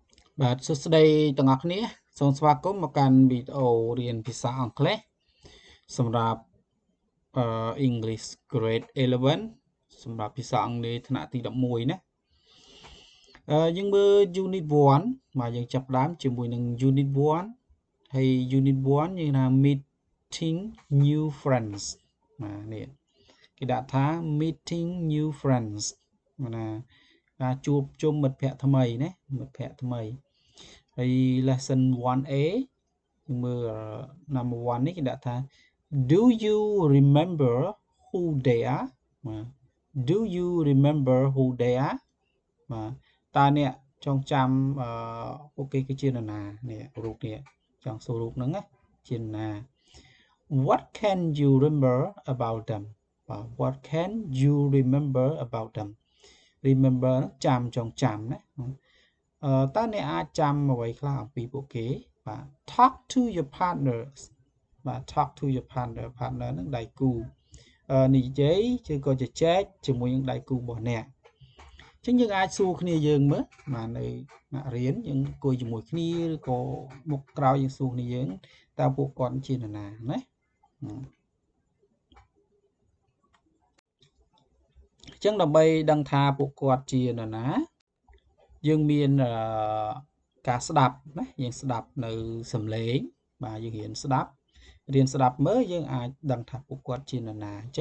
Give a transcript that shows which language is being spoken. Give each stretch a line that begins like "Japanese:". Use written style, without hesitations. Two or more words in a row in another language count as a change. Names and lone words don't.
Khmer: បាទសួស្តីទាំងអស់គ្នាសូមស្វាគមន៍មកកាន់វីដេអូរៀនភាសាអង់គ្លេសសម្រាប់English Grade 11សម្រាប់ភាសាអង់គ្លេសថ្នាក់ទី11ណាយើងមើល Unit 1បាទយើងចាប់ផ្ដើមជាមួយនឹង Unit 1ហើយ Unit 1យើងថា Meeting New Friends បាទនេះគេដាក់ថា Meeting New Friends ណាការជួបជុំមិត្តភ័ក្តិថ្មីណាមិត្តភ័ក្តិថ្មីហើយ lesson 1A យើងមើល number 1នេះគេដាក់ថា
English: do you remember who they are
Khmer: បាទ
English: do you remember who they are
Khmer: បាទតើអ្នកចងចាំពួកគេគឺជានរណានេះរូបនេះចង់សួររូបហ្នឹងណាជានរណា
English: what can you remember about them
Khmer: បាទ
English: what can you remember about them
Khmer: remember ចាំចងចាំណាតើអ្នកអាចចាំអ្វីខ្លះអំពីពួកគេបាទ
English: talk to your partners
Khmer: បាទ
English: talk to your partner
Khmer: ហ្នឹងដៃគូនិយាយឬក៏ជជែកជាមួយនឹងដៃគូរបស់អ្នកអញ្ចឹងយើងអាចសួរគ្នាយើងមើលបាទនៅអ្នករៀនយើងអង្គុយជាមួយគ្នាឬក៏មុខក្រោយយើងសួរគ្នាយើងតើពួកគាត់ជានរណាណា អញ្ចឹងដើម្បីដឹងថាពួកគាត់ជានរណាយើងមានការស្ដាប់ណាយើងស្ដាប់នៅសំឡេងបាទយើងរៀនស្ដាប់មើលយើងអាចដឹងថាពួកគាត់ជានរណាអញ្ចឹង